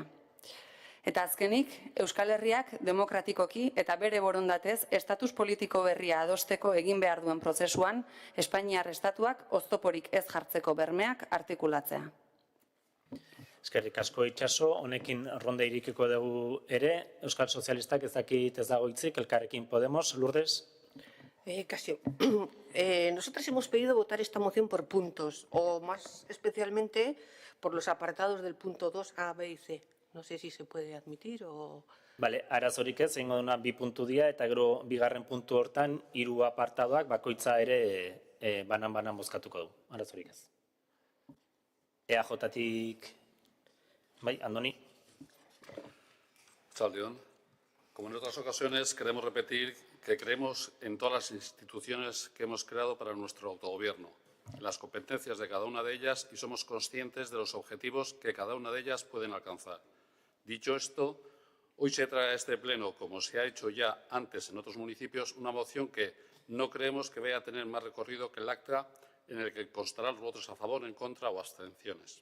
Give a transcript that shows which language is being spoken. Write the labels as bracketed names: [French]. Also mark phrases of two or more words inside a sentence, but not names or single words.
[Basque] Eta azkenik, Euskal Herriak demokratikoki eta bere borondatez estatus politiko berria adosteko egin behar duen prozesuan, Espainiar estatuak oztoporik ez jartzeko bermeak artikulatzea. Eskerrik asko Itxaso, honekin ronda irikiko dugu ere, Euskal Sozialistak ez dakit ez dago hitzik, Elkarrekin Podemos, Lourdes. [Spanish] Casi. Nosotras hemos pedido votar esta moción por puntos, o más especialmente por los apartados del punto 2, A, B y C. No sé si se puede admitir o... [Basque] Bale, arazorik ez, egingo duna 2 puntu dira, eta gero bigarren puntu hortan 3 apartadoak bakoitza ere banan bozkatuko du. Arazorik ez. EAJ-tik, bai, Andoni. Chaldeón. [Spanish] Como en otras ocasiones, queremos repetir que creemos en todas las instituciones que hemos creado para nuestro autogobierno, en las competencias de cada una de ellas y somos conscientes de los objetivos que cada una de ellas pueden alcanzar. Dicho esto, hoy se trae a este Pleno, como se ha hecho ya antes en otros municipios, una moción que no creemos que vaya a tener más recorrido que el acta en el que constarán los votos a favor, en contra o abstenciones.